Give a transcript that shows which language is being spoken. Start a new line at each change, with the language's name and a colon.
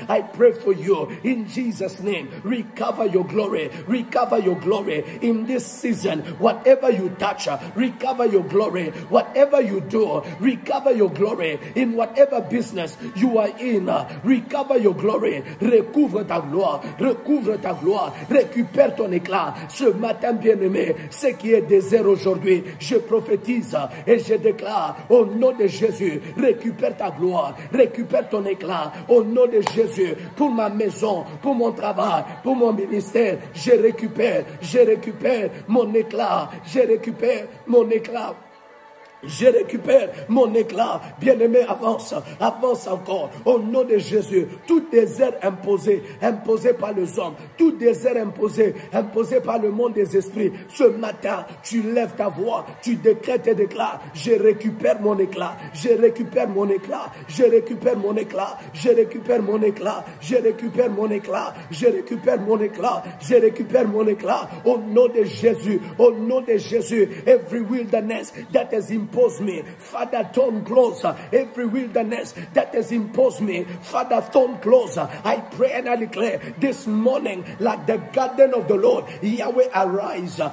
English: I pray for you in Jesus' name. Recover your glory, recover your glory in this season. Whatever you touch, recover your glory. Whatever you do, recover your glory. In whatever business you are in, recover your glory.
French: Recouvre ta gloire, recouvre ta gloire, récupère ton éclat. Ce matin, bien-aimé, ce qui est désert aujourd'hui, je prophétise et je déclare au nom de Jésus, récupère ta gloire, récupère ton éclat au nom de Jésus. Pour ma maison, pour mon travail, pour mon ministère, je récupère mon éclat, je récupère mon éclat. Je récupère mon éclat. Bien-aimé, avance, avance encore. Au nom de Jésus, tout désert imposé par les hommes, tout désert imposé par le monde des esprits. Ce matin, tu lèves ta voix, tu décrètes et déclares, je récupère mon éclat, je récupère mon éclat, je récupère mon éclat, je récupère mon éclat, je récupère mon éclat, je récupère mon éclat, je récupère mon éclat. Au nom de Jésus,
English: every wilderness that has imposed imposed me, Father, turn closer. Every wilderness that has imposed me, Father, turn closer. I pray and I declare this morning, like the garden of the Lord, Yahweh, arise.